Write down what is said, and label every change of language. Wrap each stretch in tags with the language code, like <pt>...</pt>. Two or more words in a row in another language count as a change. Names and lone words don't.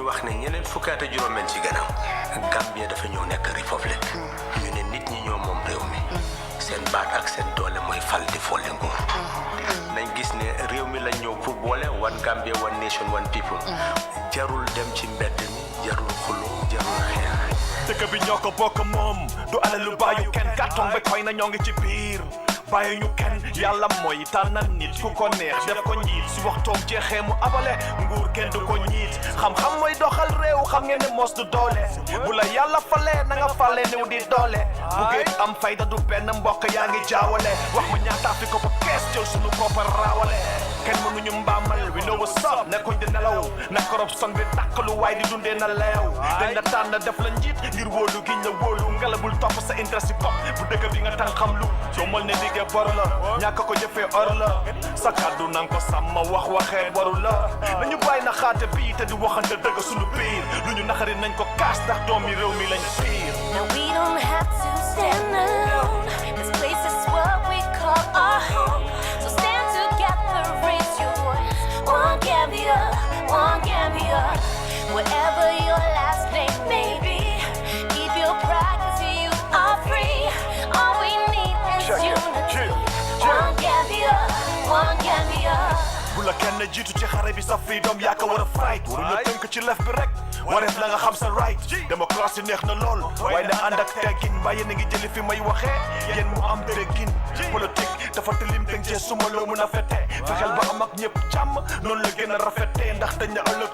<wo>wax ne ñeneen fukkaata juróom-benn ci gannaaw Gambia dafa ñëw nekk république ñu ne nit ñi ñoo moom réew mi seen baat ak seen doole mooy fal di folle nguur nañ gis ne réew mi lañ ñëw pour boole</wo> <en>one Gambia one nation one people</en> <wo>jarul dem ci mbedd mi jarul xulu jarul xeex dëkk bi ñoo ko bokk moom du alalu bàyyu kenn kàttan ba koy na ñoo ngi ci biir bàyyi ñu kenn yàlla mooy tànnal nit ku ko neex def ko njiit su waxtoom jeexee mu abale nguur kenn du ko njiit xam-xam mooy doxal réew xam ngeen ne mos du doole bu la yàlla falee na nga falee néew di doole bu géej am fayda du benn mbokk yaa ngi jaawale wax ma ñaata fi ko ba kees jël sunu koppar raawale kenn mënuñu mbaamal</wo> <en>we know what's up</en> <wo>nekkuñ di nelaw na corruption bi dàqalu waay di dundee na leew dañ la tànn def la njiit ngir wóolu giñ la wóolu ngalabul topp sa intérêt si bopp bu dëkk bi nga tàng xam lu soo mel ne liggéey bor la ñàkk ko jëfee or la sa kàddu nang ko sàmm wax waxee waru la nañu bàyyi na xaate bii te di waxante dëgg sunu biir lu ñu naxari nañ ko kaas ndax doomi réew mi lañ fiir.</wo> <en>Now we don't have to stand alone. This place is what we call our home. So stand together, raise your voice. One Gambia, one Gambia. Whatever your last name may be, keep your pride 'cause you are free. All we need is you. One Gambia, one Gambia.</en> <wo>bu la kenn jiitu ci xare bi sa freedom yaa ko war a fight waruñu tënk ci lef bi rek wareef la nga xam sa right démocratie neex na lool waaye na ànd ak teggin mbaa yéen a ngi jëli fi may waxee yéen mu am teggin politique dafa tilim tënk cee suma loo mun a fete fexeel ba am ak ñëpp jàmm noonu la gën a rafetee ndax dañ na ëllëg</wo>